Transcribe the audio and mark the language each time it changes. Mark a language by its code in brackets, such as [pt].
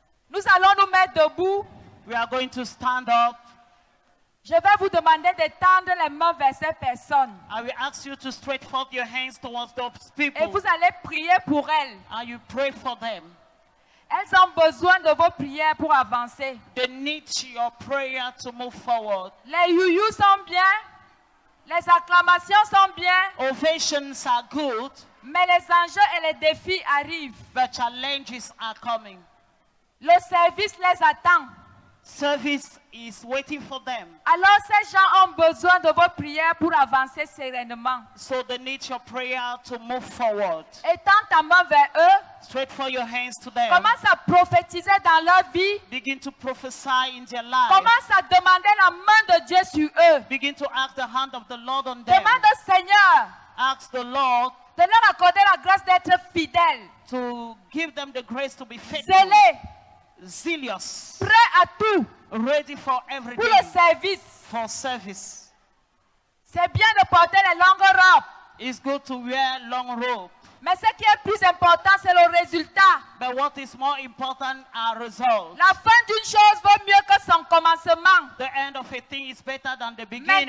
[fr] Nous allons nous mettre debout. [en] We are going to stand up. [fr] Je vais vous demander d'étendre les mains vers ces personnes. [en] I will ask you to stretch forth your hands towards those [fr] Et [en] people. [fr] vous allez prier pour elles. [en] And you pray for them. [fr] Elles ont besoin de vos prières pour avancer. [en] They need your prayer to move forward. [fr] Les youyous sont bien. Les acclamations sont bien. [en] Ovations are good, [fr] Mais les enjeux et les défis arrivent. [en] but challenges are coming. [fr] Le service les attend. [en] Service is waiting for them. [fr] Alors ces gens ont besoin de vos prières pour avancer sereinement. [en] So they need your prayer to move forward. [fr] Étends ta main vers eux. [en] Stretch for your hands to them. [fr] Commence à prophétiser dans leur vie. [en] Begin to prophesy in their life. [fr] Commence à demander la main de Dieu sur eux. [en] Begin to ask the hand of the Lord on them. [fr] Demande au Seigneur [en] Ask the Lord [fr] de leur accorder la grâce d'être fidèles, [en] to give them the grace to be faithful, [fr] zélés, [en] zealous, [fr] prêts à tout [en] ready for [fr] pour le [en] everything, [fr] service. [en] for service. [fr] C'est bien de porter les longues robes, [en] It's good to wear long robe, [fr] mais ce qui est plus important, c'est le résultat. [en] but what is more important are results. [fr] La fin d'une chose vaut mieux que son commencement. [en] The end of a thing is better than the beginning.